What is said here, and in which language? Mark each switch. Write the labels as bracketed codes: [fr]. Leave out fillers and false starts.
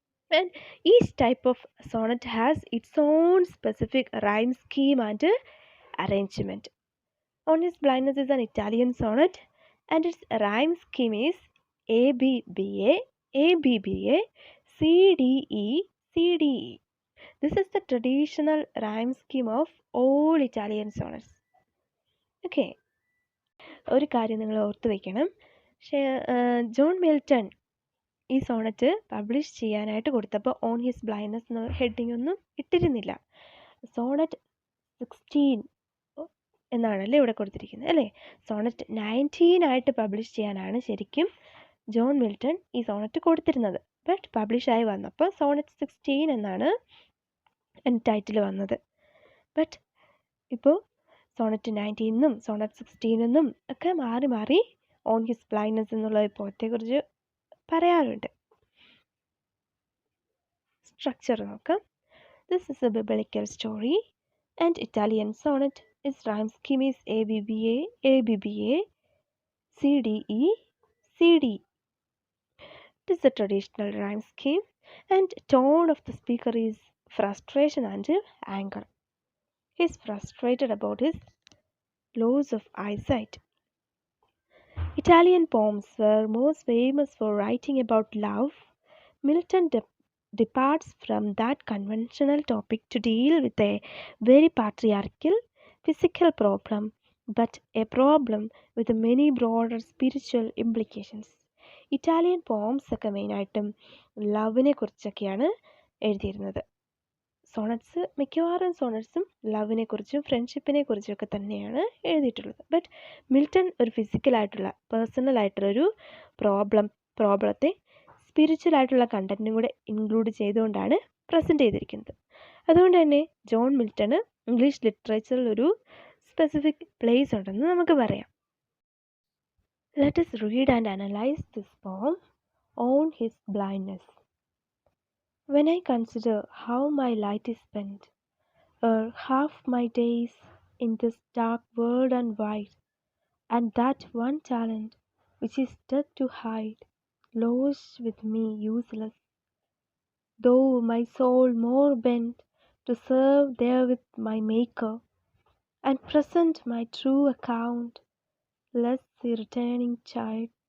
[en] And each type of sonnet has its own specific rhyme scheme and arrangement. On His Blindness is an Italian sonnet and its rhyme scheme is ABBA, ABBA, CDE, CDE. This is the traditional rhyme scheme of all Italian sonnets. [ml] Okay, ഒരു കാര്യം നിങ്ങൾ ഓർത്ത് വയ്ക്കണം. John Milton ഈ Sonet publish ചെയ്യാനായിട്ട് കൊടുത്തപ്പോൾ on his blindness എന്ന heading ഒന്നും ഇട്ടിരുന്നില്ല. സോണറ്റ് 16 എന്നാണല്ലേ ഇവിടെ കൊടുത്തിരിക്കുന്നത് അല്ലേ. സോണറ്റ് 19 ആയിട്ട് പബ്ലിഷ് ചെയ്യാനാണ് ശരിക്കും ജോൺ മിൽട്ടൺ ഈ സോണറ്റ് കൊടുത്തിരുന്നത്. ബട്ട് പബ്ലിഷായി വന്നപ്പോൾ സോണറ്റ് 16 എന്നാണ് ടൈറ്റിൽ വന്നത്. ബട്ട് ഇപ്പോൾ സോണറ്റ് 19 സോണറ്റ് 16 ഒക്കെ മാറി മാറി ഓൺ ഹിസ് ബ്ലൈൻഡ്നെസ് എന്നുള്ള ഒരു പോയത്തെക്കുറിച്ച് പറയാറുണ്ട്. സ്ട്രക്ചർ നോക്കാം. [en] This is a biblical story and Italian sonnet. Its rhyme scheme is ABBA, ABBA, CDE, CD. It is a traditional rhyme scheme and tone of the speaker is frustration and anger. He is frustrated about his loss of eyesight. Italian poems were most famous for writing about love. Milton departs from that conventional topic to deal with a very patriarchal physical problem, but a problem with many broader spiritual implications. [ml] Italian poems ഒക്കെ മെയിനായിട്ടും ലവിനെ കുറിച്ചൊക്കെയാണ് എഴുതിയിരുന്നത്. Sonnets മിക്കവാറും സോണറ്റ്സും ലവിനെ കുറിച്ചും ഫ്രണ്ട്ഷിപ്പിനെ കുറിച്ചൊക്കെ തന്നെയാണ് എഴുതിയിട്ടുള്ളത്. But Milton ഒരു ഫിസിക്കലായിട്ടുള്ള പേഴ്സണലായിട്ടുള്ളൊരു പ്രോബ്ലത്തെ spiritual ആയിട്ടുള്ള കണ്ടന്റും കൂടെ ഇൻക്ലൂഡ് ചെയ്തുകൊണ്ടാണ് പ്രസൻറ്റ് ചെയ്തിരിക്കുന്നത്. അതുകൊണ്ട് തന്നെ ജോൺ മിൽട്ടണ് ഇംഗ്ലീഷ് ലിറ്ററേച്ചറിൽ ഒരു സ്പെസിഫിക് പ്ലേസ് ഉണ്ടെന്ന് നമുക്ക് പറയാം. [en] Let us read and analyze this poem on his blindness. When I consider how my light is spent, or half my days in this dark world and wide, and that one talent which is dead to hide, lost with me useless, though my soul more bent to serve there with my Maker, and present my true account, less the returning child.